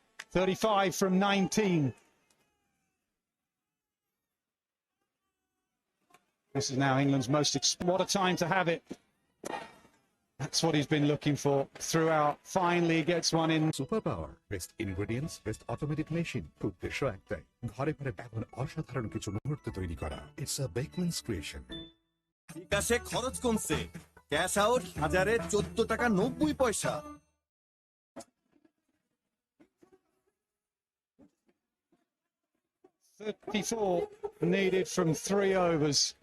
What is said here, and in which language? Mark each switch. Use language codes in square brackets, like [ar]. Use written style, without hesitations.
[en] 35 from 19. This is now England's most... What a time to have it. That's what he's been looking for throughout. Finally, he gets one in. Super Power. Best ingredients, best automated machine. [bn] উদ্দেশ্য একটাই ঘরে ঘরে এমন অসাধারণ কিছু মুহূর্ত তৈরি করা। [en] It's a Beckman's creation. [bn] বিকাশে খরচ কমছে। ক্যাশ আউট 14 টাকা 90 পয়সা। [en] $34 needed from 3 overs.